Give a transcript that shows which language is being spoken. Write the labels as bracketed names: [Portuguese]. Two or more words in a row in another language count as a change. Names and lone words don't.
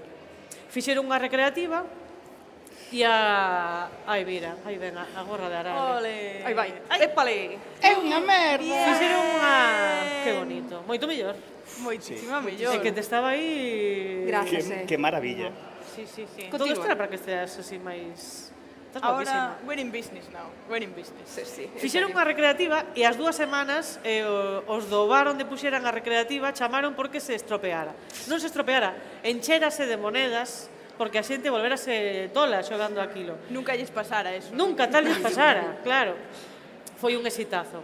[Galician] Fixeron unha recreativa e ai, mira, aí ven a gorra de araña. Ole. Aí vai. Épale. É unha merda! Fixeron unha... Que bonito. Moito mellor. Moitísima mellor. É que te estaba aí... Gracias, Que maravilla. Sí. Continúa. Todo isto era para que esteas así máis... Estás Ahora, guapísima. [English] we're in business now. We're in business. [Galician] Sí. Fixeron unha recreativa e as 2 semanas os do bar onde puxeran a recreativa chamaron porque se estropeara. Non se estropeara, enchérase de monedas porque a xente volverase tola xogando aquilo. Nunca lles pasara eso. Nunca tal lles pasara, claro. Foi un exitazo.